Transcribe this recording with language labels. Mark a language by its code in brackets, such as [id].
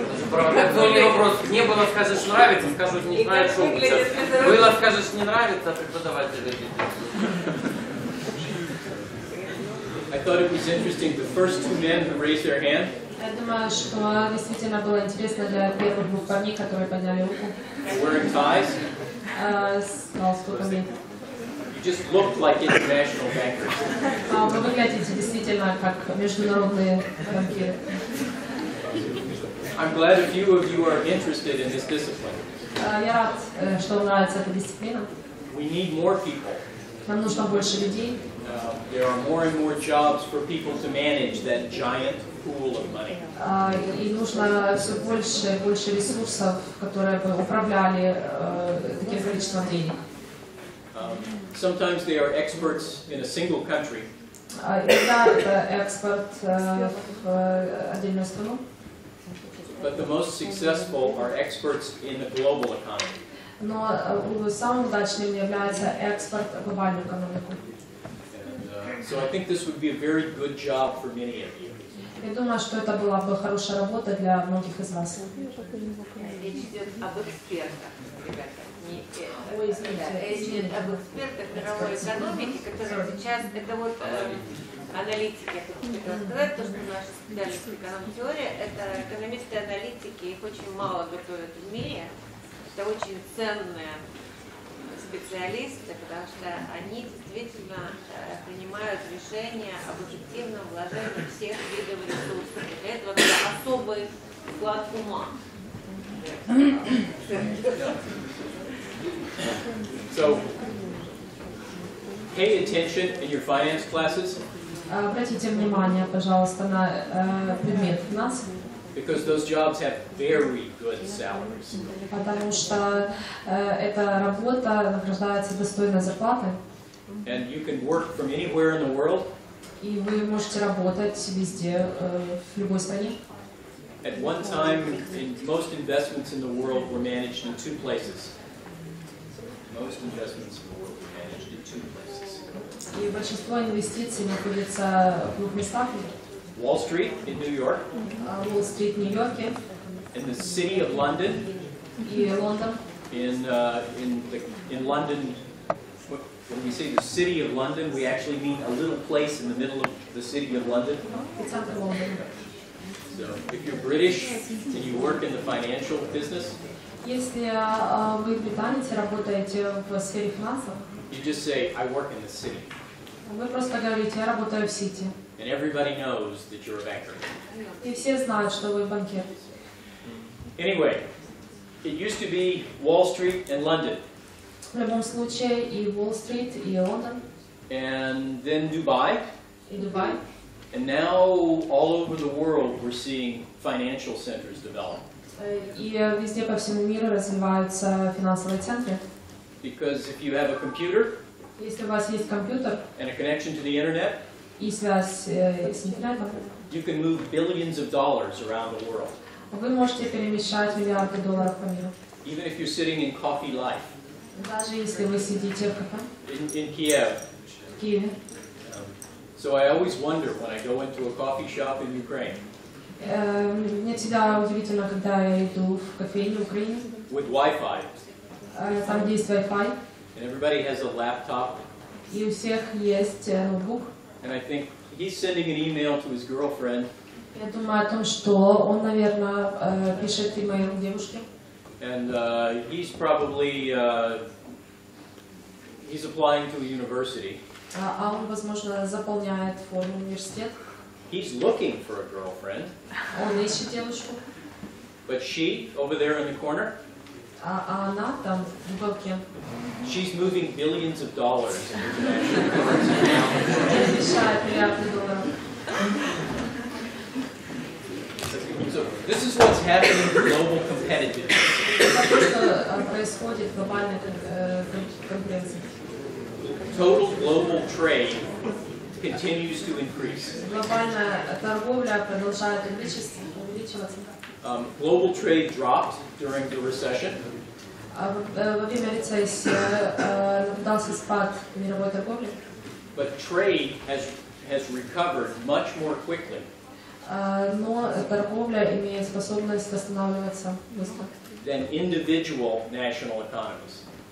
[ru] Провокационный вопрос. Не было, скажешь, нравится, скажу, не знаю, что лучше. Было, скажешь, не нравится, преподаватель. [en] I thought it was interesting, the first 2 men who raised their hand, [ru] Я думаю, что действительно было интересно для первых двух парней, которые подняли руку [en] wearing ties, [ru] с галстуками. [en] you just looked like international bankers. [ru] Вы выглядите действительно как международные банкиры. [en] I'm glad a few of you are interested in this discipline. [ru] Я рад, что вам нравится эта дисциплина. [en] We need more people. [ru] Нам нужно больше людей. [en] There are more and more jobs for people to manage that giant pool of money. [ru] И нужно все больше и больше ресурсов, которые бы управляли таким количеством денег. [en] Sometimes they are experts in a single country. [ru] Иногда это экспорт в отдельную страну. [en] But the most successful are experts in the global economy. [ru] Но самым удачным является экспорт в глобальную экономику. [en] And so I think this would be a very good job for many of you. [ru] Я думаю, что это была бы хорошая работа для многих из вас. Речь идет об экспертах, ребята. Ой, извините. Речь идет об экспертах мировой экономики, которые сейчас, это вот аналитики, я хотела сказать, то, что наша специальность эконом-теория, это экономисты-аналитики, их очень мало готовят в мире. Это очень ценные специалисты, потому что они действительно принимают решения об эффективном вложении всех видов ресурсов. Для этого надо особый склад ума. [en] So, pay attention in your finance classes. [ru] Обратите внимание, пожалуйста, на предмет финансов. [en] Because those jobs have very good salaries. [ru] Потому что эта работа награждается достойной зарплатой. [en] And you can work from anywhere in the world. [ru] И вы можете работать везде, в любой стране. [en] At one time, most investments in the world were managed in two places. Most investments in the world were managed in two places. [ru] И большинство инвестиций находится в двух местах. [en] Wall Street in New York. [ru] Уолл-стрит в Нью-Йорке. [en] In the city of London. [ru] И Лондон. [en] In London, when we say the city of London, we actually mean a little place in the middle of the city of London. [ru] Центр Лондона. [en] So, if you're British and you work in the financial business, [ru] Если вы британец и работаете в сфере финансов, [en] you just say, I work in the city. [ru] вы просто говорите, я работаю в Сити. [en] And everybody knows that you're a banker. [ru] И все знают, что вы банкир. [en] Anyway, it used to be Wall Street and London. [ru] В любом случае и Уолл-стрит, и Лондон, [en] And then Dubai. [ru] и Дубай. [en] And now all over the world we're seeing financial centers develop. [ru] И везде по всему миру развиваются финансовые центры. [en] Because if you have a computer [ru] Если у вас есть компьютер [en] and a connection to the internet, [ru] и связь с интернетом, [en] you can move billions of dollars around the world. [ru] вы можете перемещать миллиарды долларов по миру. [en] Even if you're sitting in Coffee Life [ru] Даже если вы сидите в кафе [en] in Kiev. [ru] в Киеве. [en] So I always wonder when I go into a coffee shop in Ukraine [ru] Мне всегда удивительно, когда я иду в кофейню в Украине, [en] with Wi-Fi, [ru] там где есть Wi-Fi, [en] and everybody has a laptop, [ru] и у всех есть ноутбук. [en] and I think he's sending an email to his girlfriend, [ru] Я думаю о том, что он, наверное, пишет имейл девушке. [en] and he's probably he's applying to a university. [ru] А он, возможно, заполняет форму университет. [en] He's looking for a girlfriend, [ru] Он ищет девушку, [en] but she, over there in the corner, [ru] а она там в уголке. [en] she's moving billions of dollars in international currency now. [ru] Перемещает миллиарды долларов. [en] So this is what's happening in global competitiveness. [ru] Это то, что происходит в глобальной конкуренции. [en] Total global trade continues to increase. [ru] Глобальная торговля продолжает увеличиваться. [en] Global trade dropped during the recession. [ru] Во время рецессии наблюдался спад мировой торговли. [en] But trade has recovered much more quickly [ru] Но торговля имеет способность восстанавливаться быстро. [en] than individual national economies.